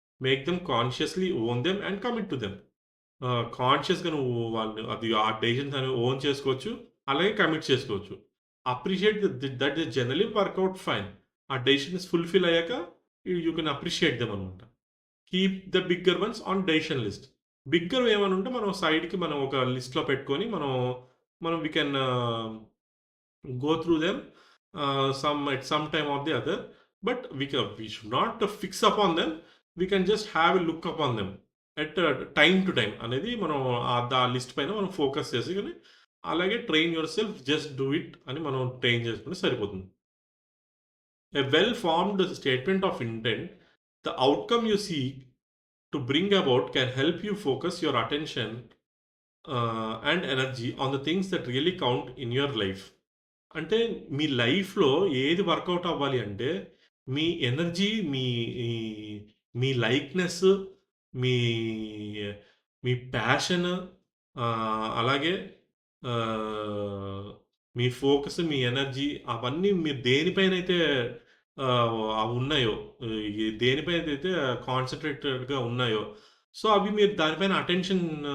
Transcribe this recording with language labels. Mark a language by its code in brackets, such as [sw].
[en] Make them consciously own them and commit to them. [te] కాన్షియస్‌గా నువ్వు వాళ్ళు అది ఆ డెసిషన్స్ అనేవి ఓన్ చేసుకోవచ్చు. అలాగే కమిట్ చేసుకోవచ్చు. [en] Appreciate that is generally work out fine. [te] ఆ డెసిషన్స్ ఫుల్‌ఫిల్ అయ్యాక [en] you can appreciate them [te] అనమాట. [en] Keep the bigger ones on decision list. [te] Bigger ఏమన్నా ఉంటే మనం సైడ్‌కి మనం ఒక లిస్ట్‌లో పెట్టుకొని మనం [en] We can go through them some at some time or the other, but we should not fix upon them. We can just have a look upon them at time to time [te] అనేది మనం ఆ list పైన మనం focus చేసుకొని అలాగే [en] train yourself just do it [te] అని మనం train చేసుకుంటే సరిపోతుంది. [en] A well formed statement of intent, the outcome you seek to bring about can help you focus your attention and energy on the things that really count in your life. [te] అంటే మీ లైఫ్‌లో ఏది work out అవ్వాలి అంటే, మీ energy, ఈ మీ likeness, మీ మీ passion అలాగే ఆహ్, మీ focus, మీ energy అవన్నీ మీరు దేనిపైనైతే అవున్నాయో, దేనిపైనైతే కాన్సంట్రేటెడ్‌గా ఉన్నాయో, సో, అవి మీరు దానిపైన అటెన్షన్